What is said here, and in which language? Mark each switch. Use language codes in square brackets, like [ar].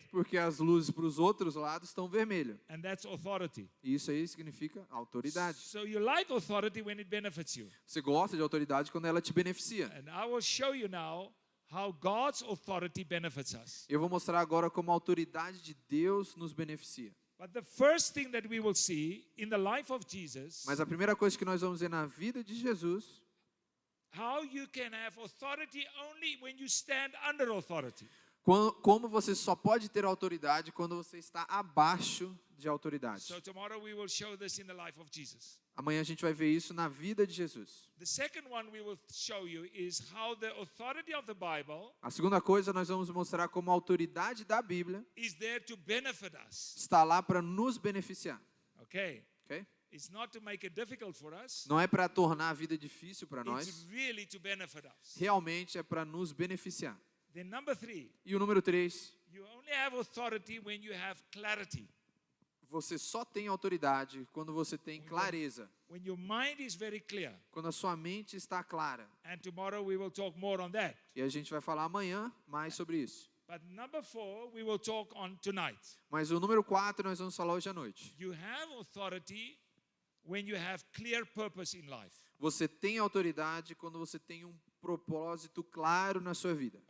[pt] Porque as luzes para os outros lados estão vermelhas. [en] And that's authority. [pt] E isso aí significa autoridade. [en] So you like authority when it benefits you. [pt] Você gosta de autoridade quando ela te beneficia. [en] And I will show you now how God's authority benefits us. [pt] Eu vou mostrar agora como a autoridade de Deus nos beneficia. [en] But the first thing that we will see in the life of Jesus, [pt] Mas a primeira coisa que nós vamos ver na vida de Jesus, [en] how you can have authority only when you stand under authority. [pt] como você só pode ter autoridade quando você está abaixo de autoridade. [en] So tomorrow we will show this in the life of Jesus. [pt] Amanhã a gente vai ver isso na vida de Jesus. [en] The second one we will show you is how the authority of the Bible [pt] A segunda coisa, nós vamos mostrar como a autoridade da Bíblia [en] is there to benefit us. [pt] está lá para nos beneficiar. [en] Okay? [pt] Ok? [en] It's not to make it difficult for us. [pt] Não é para tornar a vida difícil para [en] It's [pt] nós, [en] really to benefit us. [pt] realmente é para nos beneficiar. [en] Then number 3, [pt] E o número 3, [en] you only have authority when you have clarity. [pt] você só tem autoridade quando você tem clareza, [en] When your mind is very clear. [pt] quando a sua mente está clara. [en] And tomorrow we will talk more on that. [pt] E a gente vai falar amanhã mais sobre isso. [en] But number 4, we will talk on tonight. [pt] Mas o número 4 nós vamos falar hoje à noite. [en] You have authority when you have clear purpose in life. [pt] Você tem autoridade quando você tem um propósito claro na sua vida.